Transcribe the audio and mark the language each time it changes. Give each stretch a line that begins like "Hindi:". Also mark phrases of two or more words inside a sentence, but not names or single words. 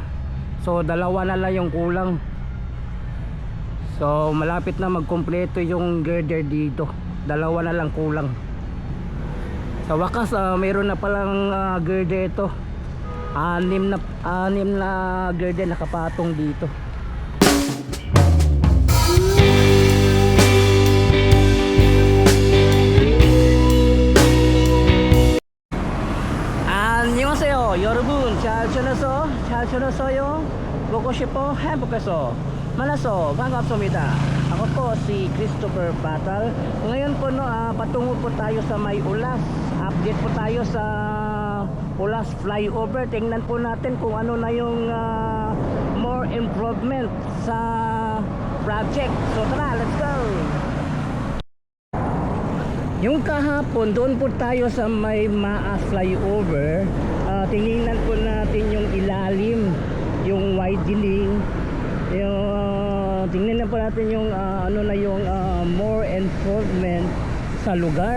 Filipino: So dalawa na lang yung kulang. So malapit na magkumpleto yung girder dito. Dalawa na lang kulang. Sa wakas mayroon na palang girder ito. Anim na girder nakapatong dito.
Korean: 안녕하세요 여러분. 잘 지냈어요? 보고 싶어 행복해서 만나서 반갑습니다.
Filipino: Ako po si Christopher Patal. Ngayon po patungo po tayo sa may Ulas. Update po tayo sa Ulas flyover. Tingnan po natin kung ano na yung
English: more improvement
Filipino: sa project. So tara,
English: let's go.
Filipino: Yung kahapon, doon po tayo sa may Maas flyover. Tingnan po natin yung ilalim, yung widening, tingnan po natin yung ano na yung
English: more improvement
Filipino: sa lugar.